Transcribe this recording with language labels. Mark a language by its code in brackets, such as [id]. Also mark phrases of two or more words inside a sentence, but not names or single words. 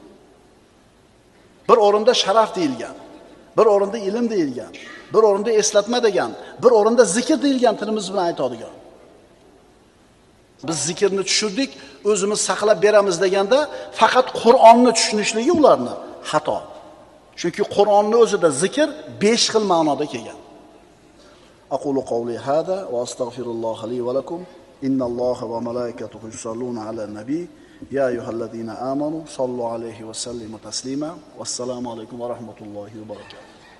[uz] Bir o'rinda sharaf deyilgan, bir o'rinda ilm deyilgan, bir o'rinda eslatma degan, bir o'rinda zikr deyilgan tilimiz bilan aytadigan. Biz zikrni tushirdik, o'zimiz saqlab beramiz deganda faqat Qur'onni tushunishligi ularni xato. Chunki Qur'onning o'zida zikr 5 xil ma'noda kelgan. [ar] أقول قولي هذا وأستغفر الله لي ولكم. إن الله وملائكته يصلون على النبي. يا أيها الذين آمنوا صلوا عليه وسلموا تسليما. والسلام عليكم ورحمة الله وبركاته.